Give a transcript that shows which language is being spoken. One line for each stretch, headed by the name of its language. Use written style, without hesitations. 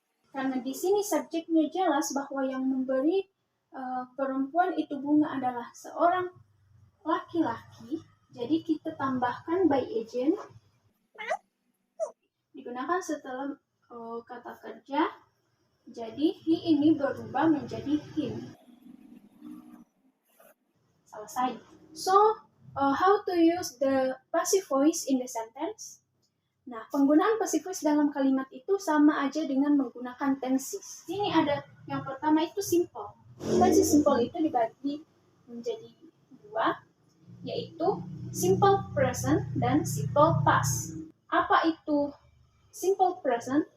Indonesian: Karena di sini subjeknya jelas bahwa yang memberi perempuan itu bunga adalah seorang laki-laki. Jadi kita tambahkan by agent. Digunakan setelah kata kerja. Jadi he ini berubah menjadi him. Selesai.
English: So, how to use the passive voice in the sentence?
Indonesian: Nah, penggunaan passive voice dalam kalimat itu sama aja dengan menggunakan tenses. Sini ada yang pertama itu simple. Tenses simple itu dibagi menjadi 2, yaitu simple present dan simple past. Apa itu simple present.